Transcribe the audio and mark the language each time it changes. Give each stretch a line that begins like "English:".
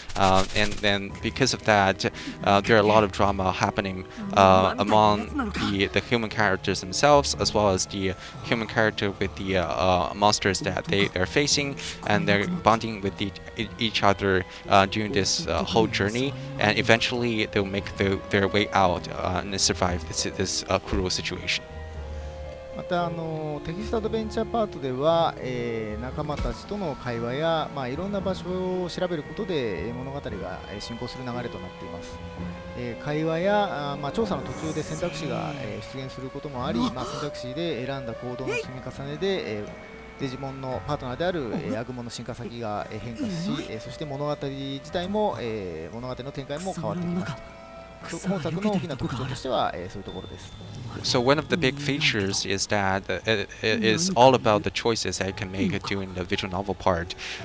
English: And then because of that, there are a lot of drama happening among the human characters themselves, as well as the human character with the monsters that they're facing, and they're bonding with each other during this whole journey, and eventually they'll make their way out and survive this cruel situation.
Japanese: またテキストアドベンチャーパートでは、仲間たちとの会話や、いろんな場所を調べることで物語が進行する流れとなっています。会話や調査の途中で選択肢が出現することもあり、選択肢で選んだ行動の積み重ねで、デジモンのパートナーであるアグモの進化先が変化し、そして物語自体も、物語の展開も変わってきます。本作の大きな特徴としては、そういうところです。
English: So one of the big features is that it is all about the choices that you can make during the visual novel part.